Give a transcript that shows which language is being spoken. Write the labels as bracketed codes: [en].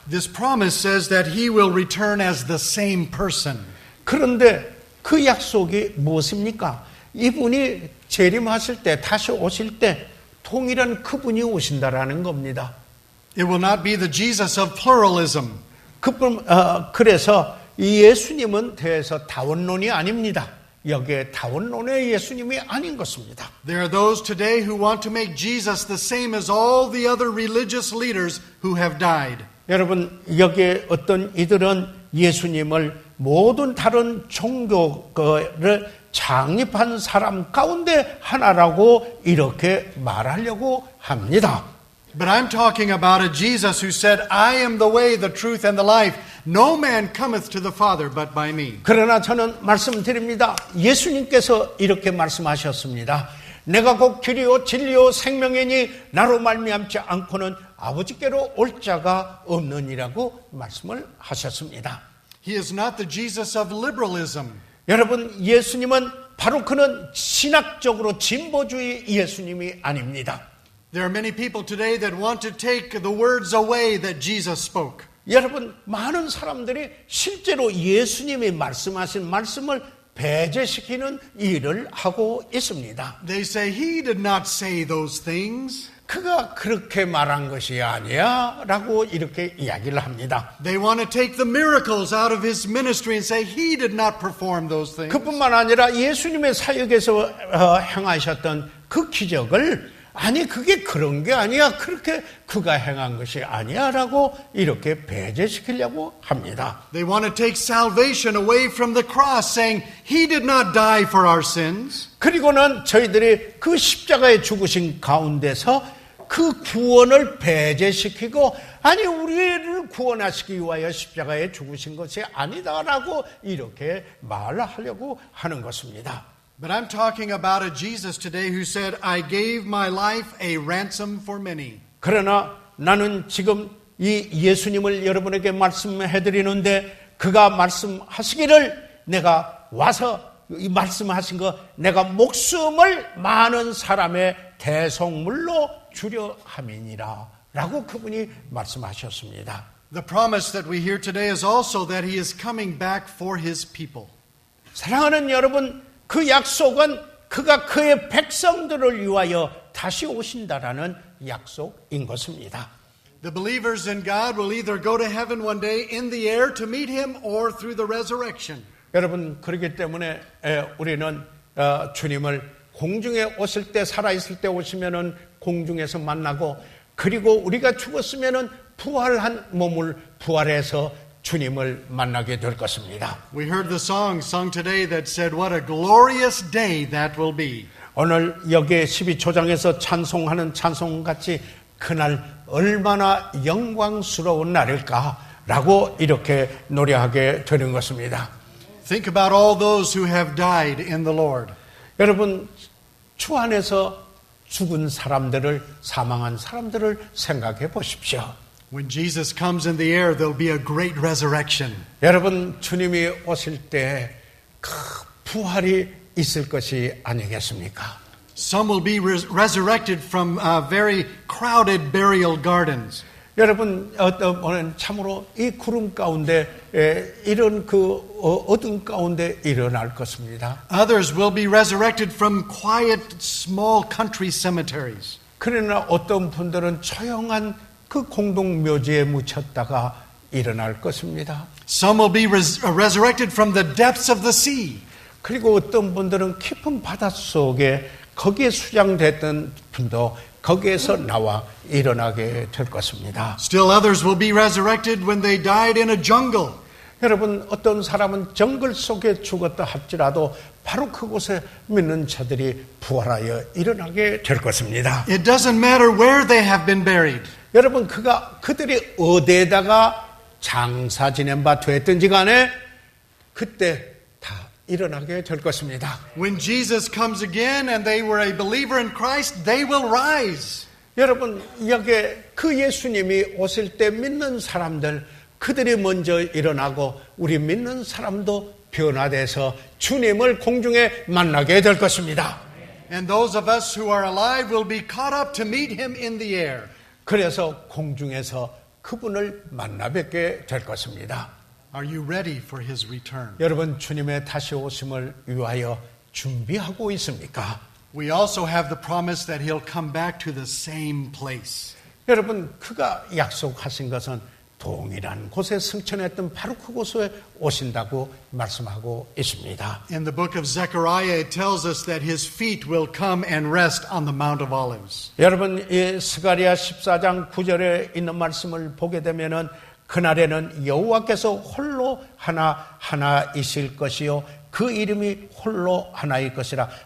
[en] This promise says that he will return as the same person. [ko] 그런데 그 약속이 무엇입니까? 이분이 재림하실 때 다시 오실 때 동일한 그분이 오신다라는 겁니다. [en] It will not be the Jesus of pluralism. [ko] 그래서 이 예수님은 대해서 다원론이 아닙니다. 여기에 다원론의 예수님이 아닌 것입니다. [en] There are those today who want to make Jesus the same as all the other religious leaders who have died. [ko] 여러분, 여기에 어떤 이들은 예수님을 모든 다른 종교를 창립한 사람 가운데 하나라고 이렇게 말하려고 합니다. [en] But I'm talking about a Jesus who said, I am the way, the truth, and the life. No man cometh to the Father but by me. [ko] 그러나 저는 말씀드립니다. 예수님께서 이렇게 말씀하셨습니다. 내가 곧 길이요 진리요 생명이니 나로 말미암지 않고는 아버지께로 올 자가 없느니라고 말씀을 하셨습니다. [en] He is not the Jesus of liberalism. [ko] 여러분, 예수님은 바로 그는 신학적으로 진보주의 예수님이 아닙니다. [en] There are many people today that want to take the words away that Jesus spoke. [ko] 여러분, 많은 사람들이 실제로 예수님이 말씀하신 말씀을 배제시키는 일을 하고 있습니다. [en] They say, he did not say those things. [ko] 그가 그렇게 말한 것이 아니야 라고 이렇게 이야기를 합니다. [en] They want to take the miracles out of his ministry and say, he did not perform those things. [ko] 그뿐만 아니라 예수님의 사역에서 행하셨던 그 기적을 아니 그게 그런 게 아니야, 그렇게 그가 행한 것이 아니야 라고 이렇게 배제시키려고 합니다. [en] They want to take salvation away from the cross, saying, he did not die for our sins. [ko] 그리고는 저희들이 그 십자가에 죽으신 가운데서 그 구원을 배제시키고 아니 우리를 구원하시기 위하여 십자가에 죽으신 것이 아니다라고 이렇게 말하려고 하는 것입니다. [en] But I'm talking about a Jesus today who said, I gave my life a ransom for many. [ko] 그러나 나는 지금 이 예수님을 여러분에게 말씀해 드리는데 그가 말씀하시기를 내가 와서 이 말씀하신 거 내가 목숨을 많은 사람의 대속물로 주려 함이니라 라고 그분이 말씀하셨습니다. [en] The promise that we hear today is also that he is coming back for his people. [ko] 사랑하는 여러분, 그 약속은 그가 그의 백성들을 위하여 다시 오신다라는 약속인 것입니다. [en] The believers in God will either go to heaven one day in the air to meet him or through the resurrection. [ko] 여러분, 그렇기 때문에 우리는 주님을 공중에 오실 때 살아있을 때 오시면은 공중에서 만나고 그리고 우리가 죽었으면은 부활한 몸을 부활해서 주님을 만나게 될 것입니다. [en] We heard the song sung today that said, what a glorious day that will be. [ko] 오늘 여기에 12초장에서 찬송하는 찬송같이 그날 얼마나 영광스러운 날일까라고 이렇게 노래하게 되는 것입니다. [en] Think about all those who have died in the Lord. [ko] 여러분 주 안에서 죽은 사람들을 사망한 사람들을 생각해 보십시오. [en] When Jesus comes in the air, there'll be a great resurrection. [ko] 여러분 주님이 오실 때 그 부활이 있을 것이 아니겠습니까? [en] Some will be resurrected from very crowded burial gardens. [ko] 여러분 어떤 분은 참으로 이 구름 가운데 이런 그 어둠 가운데 일어날 것입니다. [en] Others will be resurrected from quiet, small country cemeteries. [ko] 그러나 어떤 분들은 조용한 그 공동묘지에 묻혔다가 일어날 것입니다. [en] Some will be resurrected from the depths of the sea. [ko] 그리고 어떤 분들은 깊은 바닷속에 거기에 수장됐던 분도 거기에서 나와 일어나게 될 것입니다. [en] Still others will be resurrected when they died in a jungle. [ko] 여러분 어떤 사람은 정글 속에 죽었다 할지라도 바로 그곳에 믿는 자들이 부활하여 일어나게 될 것입니다. [en] It doesn't matter where they have been buried. [ko] 여러분 그들이 어디에다가 장사 지낸 바 됐든지 간에 그때 다 일어나게 될 것입니다. [en] When Jesus comes again and they were a believer in Christ, they will rise. [ko] 여러분 여기에 그 예수님이 오실 때 믿는 사람들 그들이 먼저 일어나고 우리 믿는 사람도 변화돼서 주님을 공중에 만나게 될 것입니다. [en] And those of us who are alive will be caught up to meet him in the air. [ko] 그래서 공중에서 그분을 만나 뵙게 될 것입니다. [en] Are you ready for his return? [ko] 여러분 주님의 다시 오심을 위하여 준비하고 있습니까? [en] We also have the promise that he'll come back to the same place. [ko] 여러분 그가 약속하신 것은 동일한 곳에 승천했던 바로 그곳에 오신다고 말씀하고 있습니다. [en] In the book of Zechariah, it tells us that his feet will come and rest on the Mount of Olives. [ko] 여러분 이 스가랴 14장 9절에 있는 말씀을 보게 되면은 그날에는 여호와께서 홀로 하나이실 것이요 그 이름이 홀로 하나일 것이라.